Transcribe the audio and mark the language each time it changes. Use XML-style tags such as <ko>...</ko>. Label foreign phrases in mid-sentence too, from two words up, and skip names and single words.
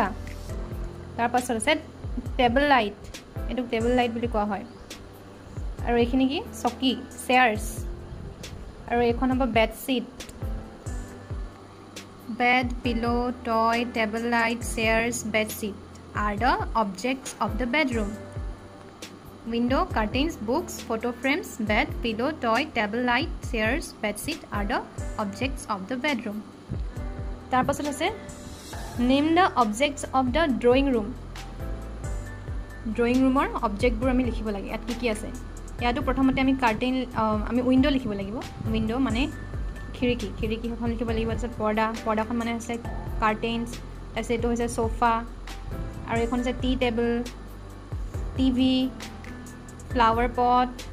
<as>তাৰ পাছত আছে</as> <en>table light,</en> <as>এইটোক</as> <en>table light</en> <as>বুলি কোৱা হয়। আৰু এইখিনি কি চকী চেয়াৰ্ছ। আৰু এইখন হ'ব বেডশ্বীট।</as> <en>bed, pillow, toy, table light, chairs, bedsheet are the objects of the bedroom. Window, curtains, books, photo frames, bed, pillow, toy, table light, chairs, bedsheet are the objects of the bedroom.</en> <as>তাৰ পাছত আছে</as> <en>name the objects of the drawing room.</en> <as>ড্ৰয়িং ৰুমৰ অবজেক্টবোৰ আমি লিখিব লাগে। ইয়াত কি কি আছে ইয়াতো প্ৰথমতে আমি কাৰ্টেইন আমি উইণ্ডো লিখিব লাগিব। উইণ্ডো মানে খিৰিকী, খিৰিকীখন লিখিব লাগিব। তাৰপিছত পৰ্দাখন মানে হৈছে কাৰ্টেইনছ। তাৰপিছত এইটো হৈছে চোফা। আৰু এইখন হৈছে</as> <en>tea table, TV, flower pot.</en>